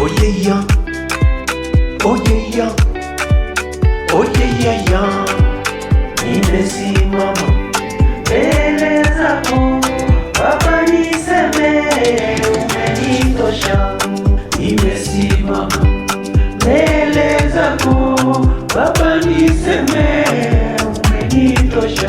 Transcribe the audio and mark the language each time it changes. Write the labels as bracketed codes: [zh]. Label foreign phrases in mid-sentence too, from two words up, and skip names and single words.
[en] yeah, oh yeah, yeah, oh yeah, yeah, yeah. [sw] Nimesimama mbele zako Baba, niseme umenitosha. Nimesimama mbele zako Baba, niseme umenitosha.